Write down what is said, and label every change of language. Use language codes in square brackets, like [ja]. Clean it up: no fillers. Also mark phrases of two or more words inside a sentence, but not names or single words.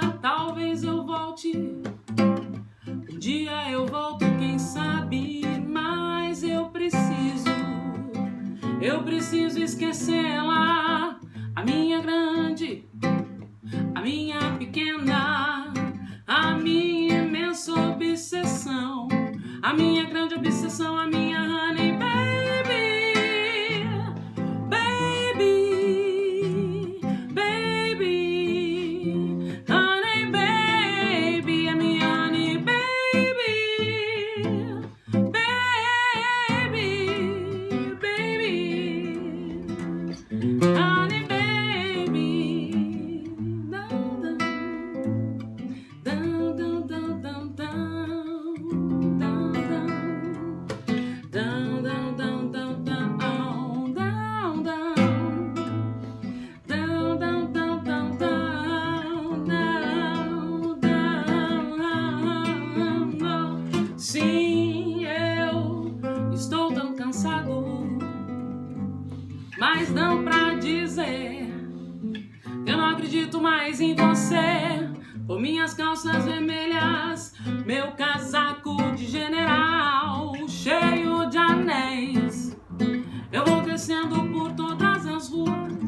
[pt] Talvez eu volte, um dia eu volto, quem sabe, mas eu preciso esquecê-la, a minha grande, a minha pequena, a minha imensa obsessão, a minha grande obsessão, a minha [en] honey baby, baby, baby, honey baby, [pt] a minha [en] honey baby, baby, baby, honey baby, down, down, down, down, down, down, down, down, down, down, down, down, down, down, down, down. [pt] Sim, eu estou tão cansado, mas não pra dizer que eu não acredito mais em você. Por minhas calças vermelhas, meu casaco de general cheio de anéis, eu vou descendo por todas as ruas.